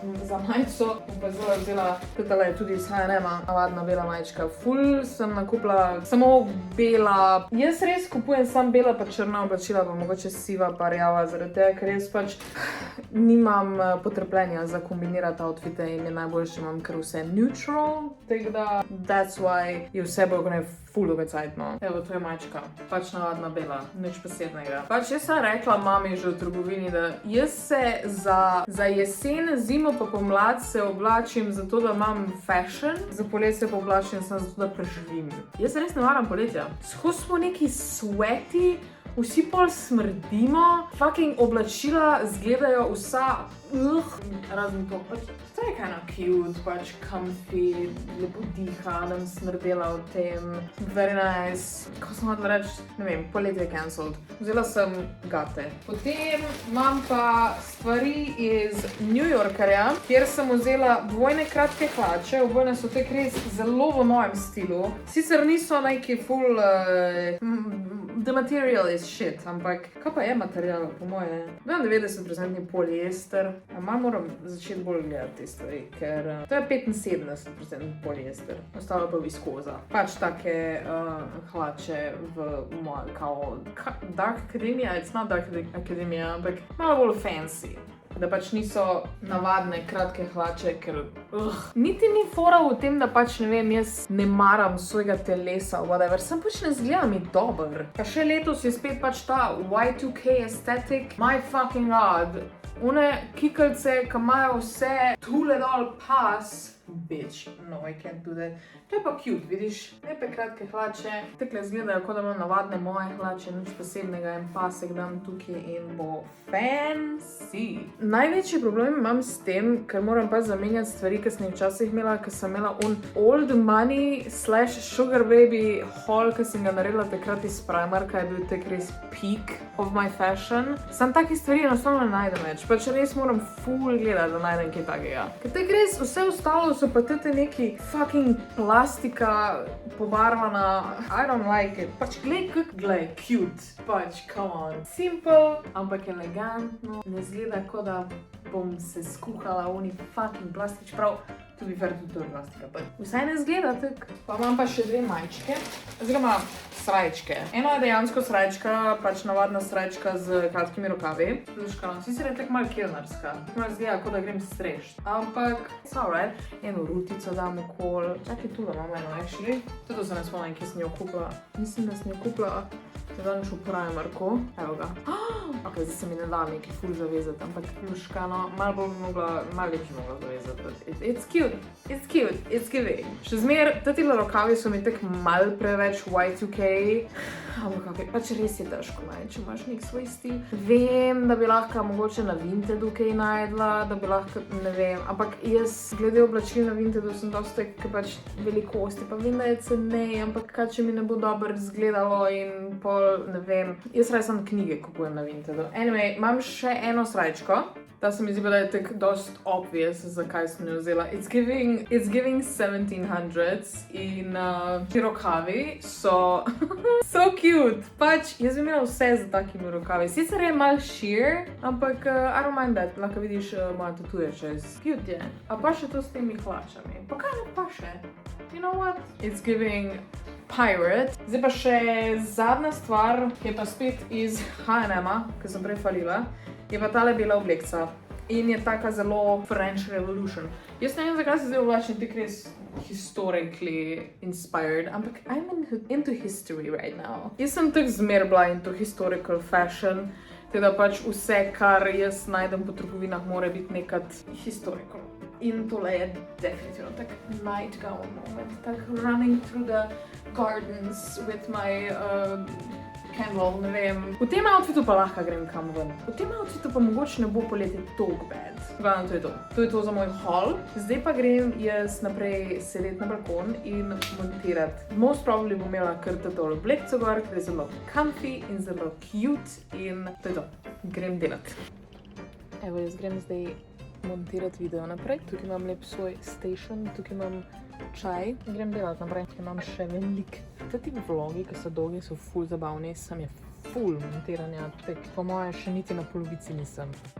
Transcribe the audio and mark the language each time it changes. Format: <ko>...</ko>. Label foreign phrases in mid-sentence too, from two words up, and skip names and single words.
<sl>Za majico pa zelo vzela, petala je tudi iz H&M-a, navadna bela majčka. Ful sem nakupila samo bela. Jaz res kupujem sam bela pa črna oblačila, pa mogoče siva pa rjava, zaradi tega, ker jaz pač nimam potrpljenja za kombinirati outfite in je najboljše imam kar vse neutral, tako da</sl> <en>that's why</en> <sl>je vse bolj kot ne ful obecajtno. Evo, to je majčka, pač navadna bela, nič posebnega. Pač jaz sem rekla mami že v trgovini, da jaz se za jesen, zimo pa pomlad se oblačim zato, da imam fashion, za poletje se pa oblačim samo zato, da preživim. Jaz res ne maram poletja. Skozi smo neki sweaty, vsi pol smrdimo, fucking oblačila zgledajo vsa, razen to, pač to je</sl> <en>kinda cute,</en> <sl>pač comfy, lepo diha, nam smrdela v tem,</sl> <en>very nice,</en> <sl>ko sem hodila reči, ne vem, poletje je cancelled. Vzela sem gate. Potem imam pa stvari iz New Yorkerja, kjer sem vzela dvojne kratke hlače, obojne so tek res zelo v mojem stilu. Sicer niso neki full,</sl> <en>the material is shit,</en> <sl>ampak kaj pa je material, po moje? 90% poliester. Malo moram začeti bolj gledati te stvari, ker to je 75% poliester, ostalo pa viskoza. Pač take hlače v moje, kao Dark Academia,</sl> <en>it's not Dark Academia,</en> <sl>ampak malo bolj fancy. Da pač niso navadne kratke hlače, ker niti ni fora v tem, da pač ne vem, jaz ne maram svojega telesa, whatever, sem pač ne zgleda mi dober. Pa še letos je spet pač ta</sl> <en>Y2K aesthetic, my fucking god.</en> <sl>One kikelce, ki imajo vse tule dol pas,</sl> <en>bitch, no, I can't do that.</en> <sl>To je pa cute, vidiš, lepe kratke hlače, takle zgledajo, kot da imam navadne moje hlače, nič posebnega, en pasek dam tukaj in bo fancy. Največji problem imam s tem, ker moram pa zamenjati stvari, ki sem jih včasih imela, ker sem imela</sl> <en>old money / sugar baby haul,</en> <sl>ki sem ga naredila takrat iz Primarka, je bil tak res</sl> <en>peak of my fashion.</en> <sl>Sam takih stvari enostavno ne najdem več, pač res moram ful gledati, da najdem kaj takega. Ker tak res vse ostalo so pa tete neki fucking plastika pobarvana,</sl> <en>I don't like it.</en> <sl>Pač glej, cute, pač,</sl> <en>come on.</en> <sl>Simple, ampak elegantno, ne zgleda, kot da bom se skuhala v oni fucking plastik, čeprav to bi fair tudi to je plastika, pa vsaj ne zgleda tak. Pa imam pa še dve majčke, oziroma srajčke. Eno je dejansko srajčka, pač navadna srajčka z kratkimi rokavi. Luškano, sicer je tak malo kelnarska, malo zgleda, kot da grem strešt. Ampak,</sl> <en>it's alright.</en> <sl>Eno rutico dam okol, čakaj tu da imam eno, actually. Tudi se ne spomnim, kje sem jo kupila. Mislim, da sem jo kupila zadnjič v Primarku. Evo ga. Ok, zdaj se mi ne da neki ful zavezati, ampak luškano, malo bolj bi mogla, malo lepši mogla zavezati.</sl> <en>It's cute, it's cute, it's giving.</en> <sl>Še zmer, tatile rokavi so mi tak mal preveč Y2K. Ampak ok, pač res je težko najti, če imaš nek svoj stil. Vem, da bi lahko mogoče na Vintedu kaj najdla, da bi lahko, ne vem, ampak jaz glede oblačil na Vintedu sem dosti kaj pač velikosti, pa vem, da je cenej, ampak kaj, če mi ne bo dobro izgledalo in pol, ne vem. Jaz raje samo knjige kupujem na Vintedu. Anyway, imam še eno srajčko. Ta se mi zdi, da je tak dost obvious, zakaj sem jo vzela.</sl> <en>It's giving 1700s</en> <sl>in ti rokavi so so cute. Pač, jaz bi imela vse z takimi rokavi. Sicer je mal sheer, ampak</sl> <en>I don't mind that.</en> <sl>Lahko vidiš moja tatuje čez. Cute je. A pa še to s temi hlačami. Pa kaj ne pa še?</sl> <en>You know what? It's giving pirate.</en> <sl>Zdaj pa še zadnja stvar, ki je pa spet iz H&M-a, ki sem prej falila. Je pa tale bela oblekca in je taka zelo French Revolution. Jaz ne vem, zakaj se zdaj oblačim tik res</sl> <en>historically inspired,</en> <sl>ampak</sl> <en>I'm into history right now.</en> <sl>Jaz sem tak zmer bila</sl> <en>into historical fashion,</en> <sl>teda pač vse, kar jaz najdem po trgovinah, mora biti nekad historical. In tole je definitivno tak</sl> <en>nightgown moment, tak running through the gardens with my candle,</en> <sl>ne vem. V tem outfitu pa lahko grem kam ven. V tem outfitu pa mogoče ne bo poletje tog bad. Glavno, to je to. To je to za moj haul. Zdaj pa grem jaz naprej sedeti na balkon in montirati.</sl> <en>Most probably</en> <sl>bom imela kar tole oblekco gor, ker je zelo comfy in zelo cute in to je to. Grem delati. Evo, jaz grem zdaj montirati video naprej. Tukaj imam lep svoj station, tukaj imam čaj. Grem delati naprej, tukaj imam še veliko. Ti vlogi, ki so dolgi, so ful zabavni, sem je ful montiranja, tak po moje še niti na polovici nisem.</sl>